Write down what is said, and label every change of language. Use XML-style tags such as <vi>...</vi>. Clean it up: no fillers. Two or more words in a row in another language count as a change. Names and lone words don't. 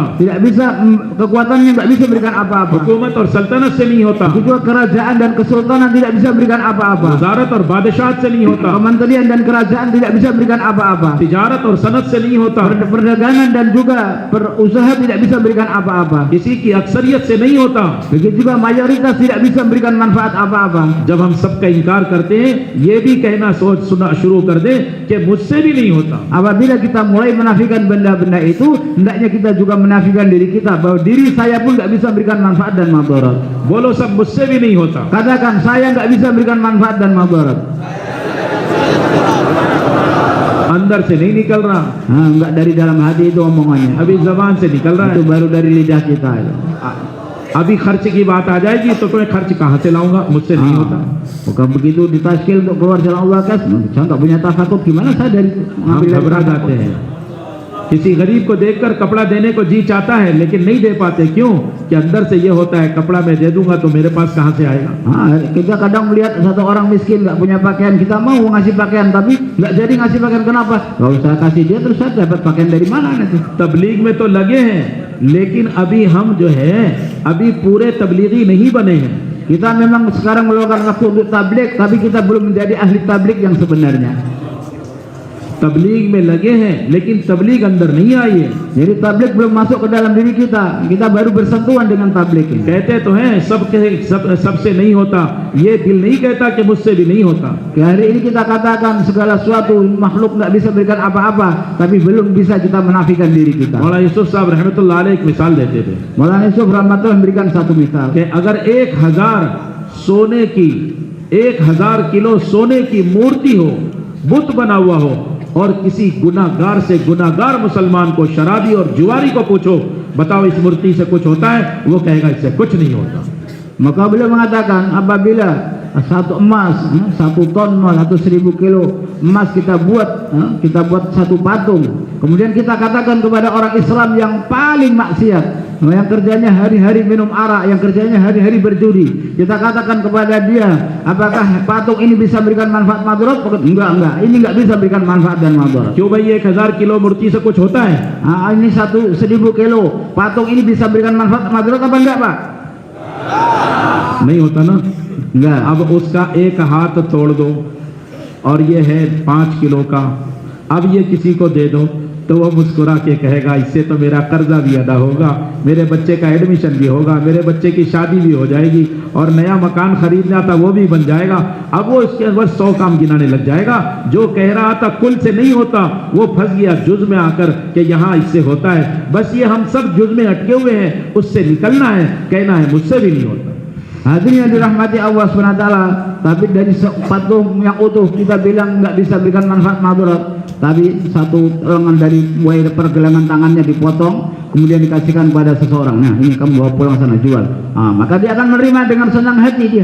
<id>tidak bisa kekuatannya tidak bisa memberikan apa-apa.</id> <hi>हुकूमत और सल्तनत से नहीं होता,</hi> <id>Begitu juga kerajaan dan kesultanan tidak bisa memberikan apa-apa,</id> <hi>वजारत और बादशाहत से नहीं होता,</hi> <id>kementerian dan kerajaan tidak bisa memberikan apa-apa,</id> <hi>तिजारत और सनत से नहीं होता,</hi> <id>perdagangan dan juga perusaha tidak bisa memberikan apa-apa,</id> <hi>किसी की अक्सरियत से नहीं होता।</hi> <id>begitu juga mayoritas tidak bisa memberikan manfaat apa-apa.</id> <hi>जब हम सबका इनकार करते हैं, ये भी कहना सुना शुरू कर दे कि मुझसे भी नहीं होता।</hi> <id>Apabila kita mulai menafikan benda-benda itu, hendaknya kita juga menafikan diri kita, bahwa diri saya pun nggak bisa memberikan manfaat dan madarat.</id> <hi>बोलो सब मुझसे भी नहीं होता।</hi> <id>Katakan, saya nggak bisa memberikan manfaat dan madarat.</id> <hi>अंदर से नहीं निकल रहा,</hi> <id>Nggak dari dalam hati itu omongannya,</id> <hi>अभी जबान से निकल रहा</hi> <id>itu</id> <hi>है।</hi> <id>baru dari lidah kita.</id> <hi>अभी खर्च की बात आ जाएगी तो तुम्हें खर्च कहाँ से लाऊंगा, मुझसे नहीं होता।</hi> <id>Bukan begitu ditaskil untuk keluar jalan Allah kas, saya nggak punya takut, gimana saya dari</id> <hi>हम</hi> <id>ngambil dari</id> <hi>घबरा जाते हैं। किसी गरीब को देखकर कपड़ा देने को जी चाहता है लेकिन नहीं दे पाते, क्यों? कि अंदर से ये होता है कपड़ा मैं दे दूंगा तो मेरे पास कहाँ से आएगा।</hi> <id>Kita kadang melihat satu orang miskin nggak punya pakaian, kita mau ngasih pakaian tapi nggak jadi ngasih pakaian. Kenapa? Kalau saya kasih dia terus saya dapat pakaian dari mana nanti?</id> <hi>तबलीग में तो लगे हैं लेकिन अभी हम जो है अभी पूरे तबलीगी नहीं बने हैं।</hi> <id>Kita memang sekarang meluangkan waktu untuk tabligh, tapi kita belum menjadi ahli tabligh yang sebenarnya.</id> <hi>तबलीग में लगे हैं लेकिन तबलीग अंदर नहीं आई है।</hi> <id>Jadi tabligh belum masuk ke dalam diri kita, kita baru bersentuhan dengan tabligh ini.</id> <hi>कहते तो हैं सबसे नहीं होता, ये दिल नहीं कहता कि मुझसे भी नहीं होता।</hi> <id>Hari ini kita katakan segala sesuatu makhluk nggak bisa berikan apa-apa, tapi belum bisa kita menafikan diri kita.</id> <hi>मौलाना यूसुफ साहब</hi> <ar>رحمة الله عليه</ar> <hi>एक मिसाल देते थे</hi> <id>Maulana Yusuf rahmatullah memberikan satu misal.</id> <hi>कि अगर 1000 किलो सोने की मूर्ति हो, बुत बना हुआ हो, और किसी गुनाहगार से गुनाहगार मुसलमान को, शराबी और जुआरी को पूछो बताओ इस मूर्ति से कुछ होता है, वो कहेगा इससे कुछ नहीं होता।</hi> <id>Maka beliau mengatakan apabila satu emas, 1 ton emas atau 1000 kilo emas kita buat satu patung, kemudian kita katakan kepada orang Islam yang paling maksiat, yang kerjanya hari-hari minum arak, yang kerjanya hari-hari berjudi, kita katakan kepada dia, apakah patung ini bisa berikan manfaat madarat? Enggak, ini nggak bisa berikan manfaat dan madarat.</id> <hi>क्यों भाई 1000 किलो मूर्ति से कुछ होता है?</hi> <id>Ini 1000 kilo patung ini bisa berikan manfaat madarat apa enggak, Pak?</id> <hi>नहीं होता ना।</hi> <id>Enggak.</id> <hi>अब उसका एक हाथ तोड़ दो और ये है 5 किलो का, अब ये किसी को दे दो तो वो मुस्कुरा के कहेगा इससे तो मेरा कर्जा भी अदा होगा, मेरे बच्चे का एडमिशन भी होगा, मेरे बच्चे की शादी भी हो जाएगी और नया मकान खरीदना था वो भी बन जाएगा। अब वो इसके अंदर 100 काम गिनाने लग जाएगा। जो कह रहा था कुल से नहीं होता, वो फंस गया जुज में आकर कि यहाँ इससे होता है। बस ये हम सब जुज में अटके हुए हैं, उससे निकलना है, कहना है मुझसे भी नहीं होता।</hi> <id>Hadirin yang dirahmati Allah SWT, tapi dari patung yang utuh kita bilang nggak bisa berikan manfaat madarat, tapi satu lengan dari mulai pergelangan tangannya dipotong, kemudian dikasihkan pada seseorang. Nah, ini kamu bawa pulang sana jual. Maka dia akan menerima dengan senang hati dia.</id>